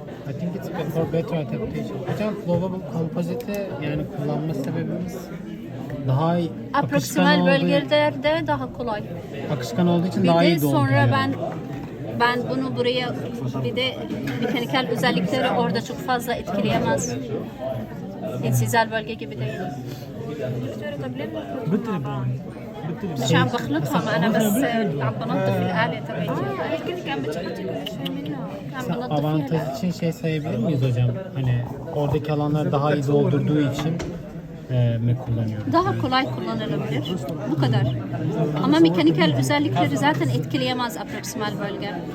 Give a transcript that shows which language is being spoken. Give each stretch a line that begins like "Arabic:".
English: I think it's for better adaptation.
Turkish: Hocam flowable composite yani kullanma sebebimiz daha akışkan Aproksimal olduğu, bölgelerde daha kolay. akışkan olduğu için Bir daha de iyi dolduruyor. sonra ben Ben bunu buraya bir de mekanikal özellikleri orada çok fazla etkileyemez. İnsizal bölge gibi değil.
Arabic: مش عم بخلطهم انا بس عم بنظف الآلة تبعتي. عم بنظف فيها.
Turkish: Avantaj için şey sayabilir miyiz hocam? Hani oradaki alanları daha iyi doldurduğu için mi kullanıyoruz? Daha kolay kullanılabilir. Bu kadar. Ama mekanikal özellikleri zaten etkileyemez aproksimal bölge.